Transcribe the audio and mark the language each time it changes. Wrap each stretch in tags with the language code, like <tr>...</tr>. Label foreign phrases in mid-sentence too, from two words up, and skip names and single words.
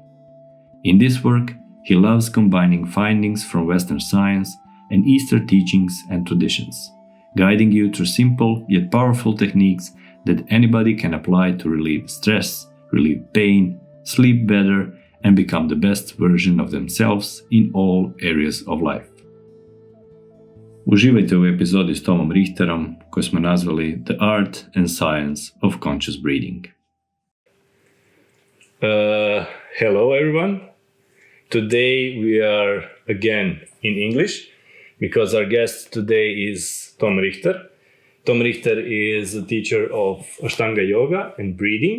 <en>In this work, he loves combining findings from Western science and Eastern teachings and traditions, guiding you through simple yet powerful techniques that anybody can apply to relieve stress, relieve pain, sleep better, and become the best version of themselves in all areas of life.</en> <hr>Uživajte u epizodi s Tomom Richterom koju smo nazvali The Art and Science of Conscious Breathing.</hr> <en>Hello everyone. Today we are again in English because our guest today is Tom Richter. Tom Richter is a teacher of Ashtanga Yoga and breathing.</en>